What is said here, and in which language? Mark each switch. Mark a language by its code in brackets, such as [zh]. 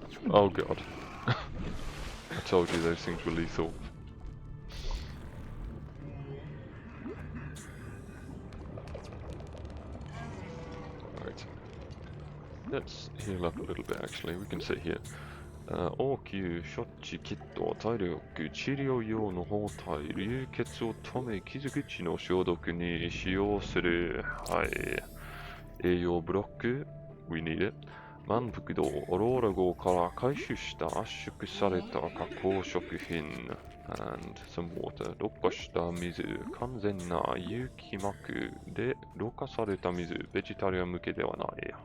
[en] Oh god. I told you those things were lethal. Right. Let's heal up a little bit actually. We can sit here. [ja] 応急処置キット体力治療用の包帯流血を止め傷口の消毒に使用する。はい。栄養ブロック [en] We need it. [ja] 満腹度オローラ号から回収した圧縮された加工食品 [en] and some water [ja] ろ過した水完全な有機膜でろ過された水ベジタリアン向けではない。